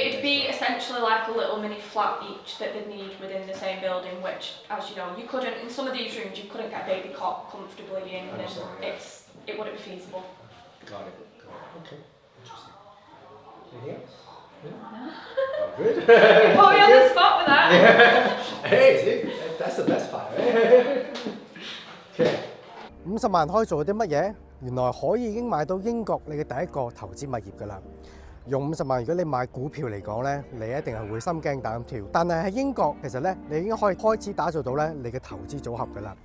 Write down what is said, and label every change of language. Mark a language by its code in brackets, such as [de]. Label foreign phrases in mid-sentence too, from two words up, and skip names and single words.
[en] It'd be essentially like a little mini flat each that they'd need within the same building, which, as you know, you couldn't, in some of these rooms, you couldn't get a baby cot comfortably in, and it wouldn't be feasible. Got it. Okay. Interesting. Anything else? Oh, good. You put me on the spot with that. Yeah. Hey, see, that's the best part, right? Okay. [yue] 50萬可以做啲乜嘢？原來可以已經買到英國你嘅第一個投資物業㗎啦。用50萬，如果你買股票嚟講咧，你一定係會心驚膽跳。但係喺英國，其實咧，你已經可以開始打造到咧你嘅投資組合㗎啦。